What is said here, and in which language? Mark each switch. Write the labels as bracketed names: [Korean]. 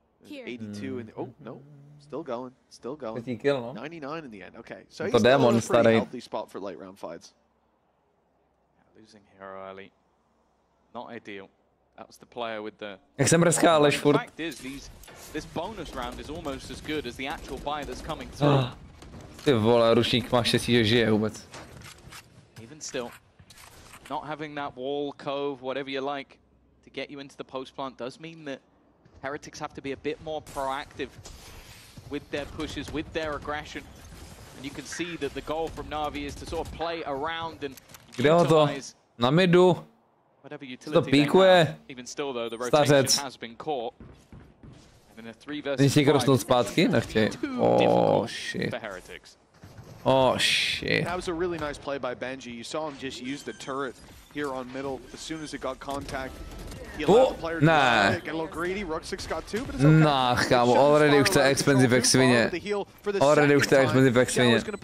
[English] 82 in the, oh no, still going, still going. 99 in the end. Okay, so he's still in a pretty healthy spot for late round fights. Losing Hero early, not ideal. That was the player with the... The fact is, this bonus round is almost as good as the actual buy that's coming through. [Czech] Ty vole, rušník má štěstí, že žije vůbec. [English] Even still, not having that wall, cove, whatever you like, to get you into the post plant does mean that Heretics have to be a bit more proactive with their pushes, with their aggression. And you can see that the goal from Navi is to sort of play around and utilize [Czech] na midu. [English] Whatever utility they have. Even still though, the rotation has been caught. And in a 3 versus 5, oh shit. For Heretics. Oh shit. That was a really nice play by Benji. You saw him just use the turret here on middle as soon as it got contact. He allowed the player to get a little greedy. Rook6 got 2, but it's okay. [Czech] Nah, kámo, already už to je expensive jak svině. Already už to je expensive jak svině.